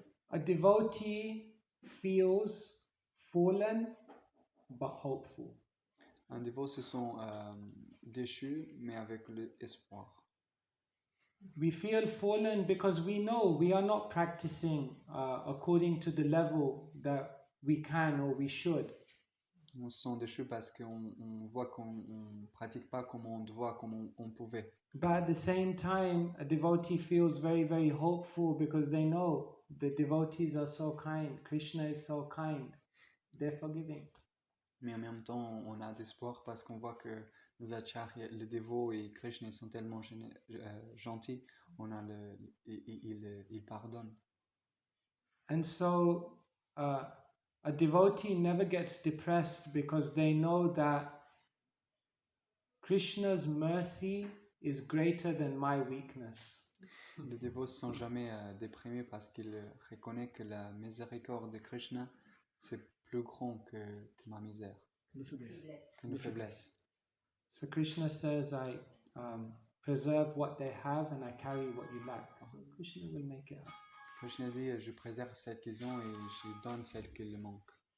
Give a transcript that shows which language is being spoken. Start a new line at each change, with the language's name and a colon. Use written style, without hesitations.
English: A devotee feels fallen but hopeful.
French: Un dévot se sent déchu mais avec l'espoir.
English: We feel fallen because we know we are not practicing according to the level that we can or we should.
French: On se sent déchu parce qu'on voit qu'on ne pratique pas comme on doit, comme on pouvait.
English: But at the same time, a devotee feels very, very hopeful because they know the devotees are so kind. Krishna is so kind. They're forgiving.
French: Mais en même temps, on a d'espoir parce qu'on voit que les acharyas, les dévots et Krishna ils sont tellement gentils, ils pardonnent.
English: And so a devotee never gets depressed because they know that Krishna's mercy is greater than my weakness.
French: Les dévots ne sont jamais déprimés parce qu'ils reconnaissent que la miséricorde de Krishna, c'est plus grand que ma misère, Faiblesse. que nos faiblesses.
English: So Krishna says, I preserve what they have and I carry what you lack. So Krishna will make it up.
French: Krishna dit, je préserve celles qu'ils ont et je donne celles qui leur manquent.